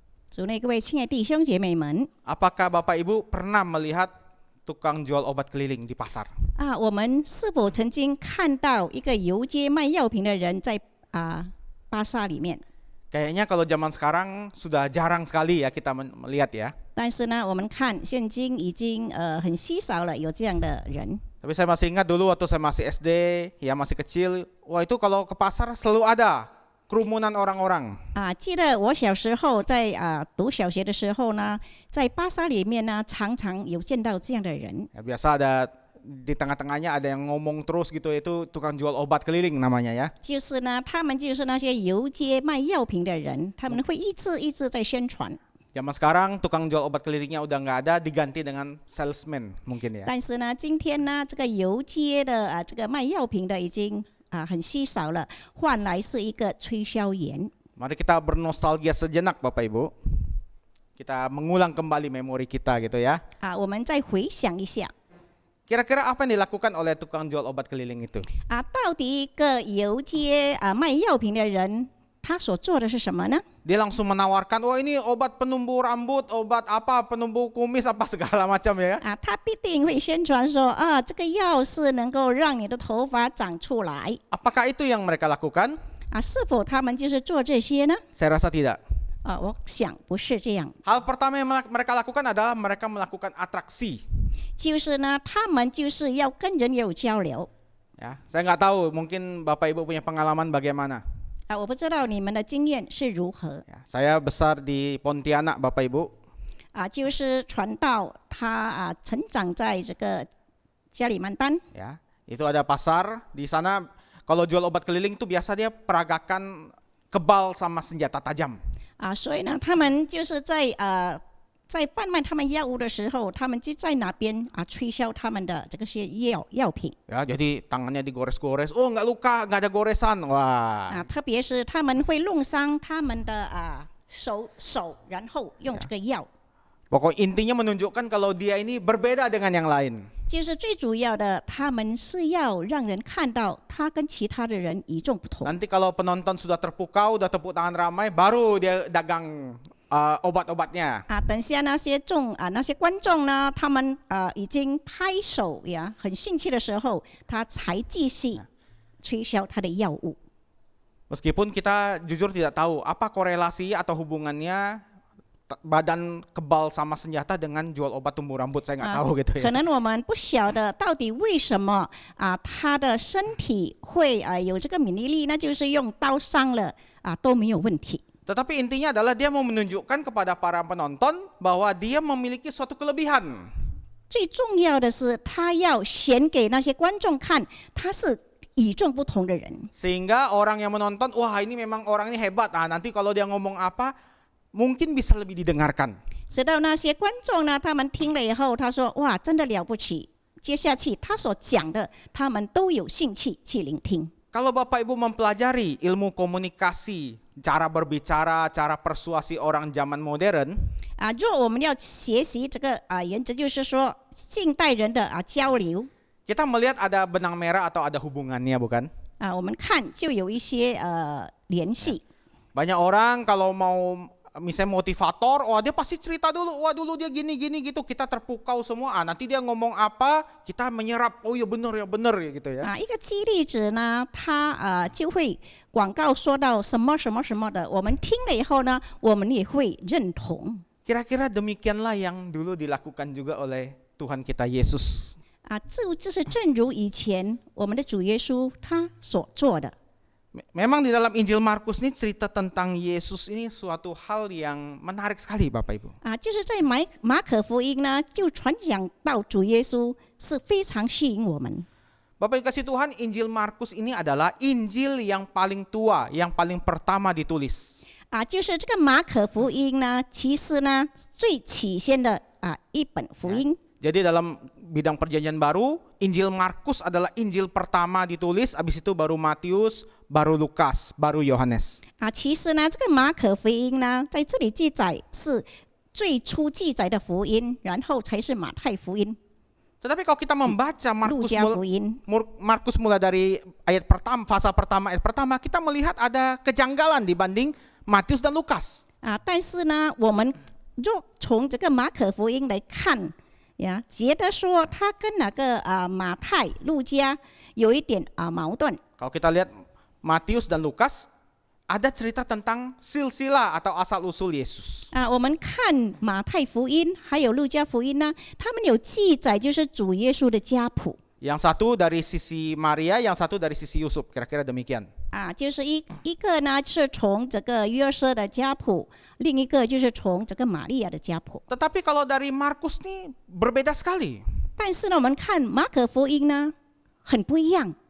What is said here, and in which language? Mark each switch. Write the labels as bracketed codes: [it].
[zh] 主内各位亲爱的弟兄姐妹们 [id] apakah Bapak Ibu pernah melihat tukang jual obat keliling di pasar? [zh] 我们是否曾经看到一个游街卖药品的人在巴萨里面？ [id] Kayaknya kalau zaman sekarang sudah jarang sekali ya kita melihat ya. [zh] 但是呢，我们看现今已经很稀少了有这样的人。 [id] Tapi saya masih ingat dulu waktu saya masih SD, ya masih kecil, wah itu kalau ke pasar selalu ada kerumunan orang-orang. [zh] 记得我小时候在读小学的时候呢，在巴萨里面呢，常常有见到这样的人。 [id] Ya, biasa ada di tengah-tengahnya ada yang ngomong terus gitu, itu tukang jual obat keliling namanya ya. [zh] 就是呢，他们就是那些游街卖药品的人，他们会一直在宣传。 [id] Zaman sekarang tukang jual obat kelilingnya udah nggak ada, diganti dengan salesman mungkin ya. [zh] 但是呢，今天呢，这个游街的这个卖药品的已经很稀少了，换来是一个推销员。 [id] Mari kita bernostalgia sejenak Bapak Ibu. Kita mengulang kembali memori kita gitu ya. [zh] 我们再回想一下， [id] Kira-kira apa yang dilakukan oleh tukang jual obat keliling itu? [zh] 到底一个游街卖药品的人，他所做的是什么呢？ [id] Dia langsung menawarkan, oh ini obat penumbuh rambut, obat apa, penumbuh kumis apa segala macam ya. [zh] 他必定会宣传说这个药是能够让你的头发长出来。 [id] Apakah itu yang mereka lakukan? [zh] 是否他们就是做这些呢？ [id] Saya rasa tidak. [zh] 我想不是这样。 [id] Hal pertama yang mereka lakukan adalah mereka melakukan atraksi. [zh] 就是呢，他们就是要跟人有交流。 [id] Ya, saya nggak tahu, mungkin Bapak Ibu punya pengalaman bagaimana. [zh] 我不知道你们的经验是如何。 [id] Ya, saya besar di Pontianak Bapak Ibu. [zh] 就是传道他成长在这个家里买单。 [id] Ya, itu ada pasar di sana. Kalau jual obat keliling itu biasa dia peragakan kebal sama senjata tajam. [zh] 所以呢，他们就是在贩卖他们药物的时候，他们就在那边推销他们的这些药品。 [id] Ya, jadi tangannya digores-gores. Oh, nggak luka, nggak ada goresan. Wah. [zh] 特别是他们会弄伤他们的手，然后用这个药。 [id] Pokok intinya menunjukkan kalau dia ini berbeda dengan yang lain. [zh] 就是最主要的，他们是要让人看到他跟其他的人与众不同。 [id] Nanti kalau penonton sudah terpukau, udah tepuk tangan ramai, baru dia dagang obat-obatnya. [zh] 等下那些观众呢，他们已经拍手呀，很兴趣的时候，他才继续推销他的药物。 [id] Meskipun kita jujur tidak tahu apa korelasi atau hubungannya badan kebal sama senjata dengan jual obat tumbuh rambut, saya nggak tahu gitu [zh] 可能我们不晓得到底为什么他的身体会有这个免疫力，那就是用刀伤了都没有问题。 [id] Tetapi intinya adalah dia mau menunjukkan kepada para penonton bahwa dia memiliki suatu kelebihan. [zh] 最重要的是，他要显给那些观众看，他是与众不同的人。 [id] Sehingga orang yang menonton, wah ini memang orang ini hebat. Nanti kalau dia ngomong apa, mungkin bisa lebih didengarkan. [zh] 直到那些观众呢，他们听了以后，他说：“哇，真的了不起！” 接下去他所讲的，他们都有兴趣去聆听。 [id] Kalau Bapak Ibu mempelajari ilmu komunikasi, cara berbicara, cara persuasi orang zaman modern, [zh] 若我们要学习这个原则，就是说近代人的交流 [id] kita melihat ada benang merah atau ada hubungannya, bukan? [zh] 我们看就有一些联系。 [id] Banyak orang kalau mau misalnya motivator, wah dia pasti cerita dulu, wah dulu dia gini gitu, kita terpukau semua. Nanti dia ngomong apa, kita menyerap, oh ya benar ya gitu ya. [zh] 一个激励者呢，他就会广告说到什么什么什么的，我们听了以后呢，我们也会认同。 [id] Kira-kira demikianlah yang dulu dilakukan juga oleh Tuhan kita Yesus. [zh] 就是正如以前我们的主耶稣他所做的。 [id] Memang di dalam Injil Markus ini cerita tentang Yesus ini suatu hal yang menarik sekali, Bapak Ibu. [zh] 就是在马可福音呢，就传讲到主耶稣是非常吸引我们。 [id] Bapak Ibu kasih Tuhan, Injil Markus ini adalah Injil yang paling tua, yang paling pertama ditulis. [zh] 就是这个马可福音呢，其实呢最起先的一本福音。 [id] Jadi dalam bidang perjanjian baru, Injil Markus adalah Injil pertama ditulis, habis itu baru Matius, baru Lukas, baru Yohanes. [zh] 其实呢，这个马可福音呢，在这里记载是最初记载的福音，然后才是马太福音、 [id] Tetapi kalau kita membaca [zh] 路加福音。 [id] Markus mulai dari ayat pertama, fase pertama, ayat pertama, kita melihat ada kejanggalan dibanding Matius dan Lukas. [zh] 但是呢，我们若从这个马可福音来看。觉得说他跟那个马太、路加有一点矛盾。 [id] Kalau kita lihat Matius dan Lukas, ada cerita tentang silsilah atau asal usul Yesus. [zh] 我们看马太福音还有路加福音呢，他们有记载就是主耶稣的家谱。 [id] Yang satu dari sisi Maria, yang satu dari sisi Yusuf, kira-kira demikian. [zh] 就是一个呢是从这个约瑟的家谱，另一个就是从这个玛利亚的家谱。 [id] Tetapi kalau dari Markus nih berbeda sekali. [zh] 但是呢，我们看马可福音呢，很不一样，